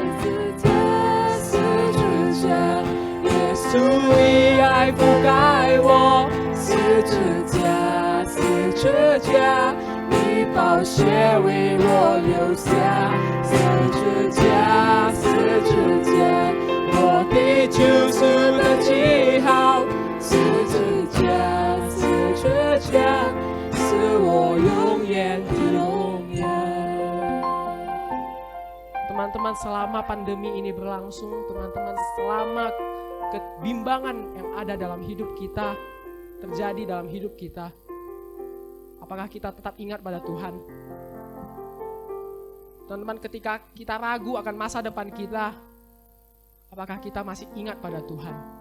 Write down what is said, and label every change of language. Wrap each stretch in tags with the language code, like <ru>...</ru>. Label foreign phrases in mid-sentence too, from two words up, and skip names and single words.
<zh>耶稣以爱覆盖我，十字架，十字架，你宝血为我流下，十字架，十字架，我的救赎的记号，十字架，十字架，是我永远的荣耀。</zh> <id>teman-teman, selama pandemi ini berlangsung, teman-teman, selama kebimbangan yang ada dalam hidup kita, terjadi dalam hidup kita, apakah kita tetap ingat pada Tuhan? Teman-teman, ketika kita ragu akan masa depan kita, apakah kita masih ingat pada Tuhan?</id>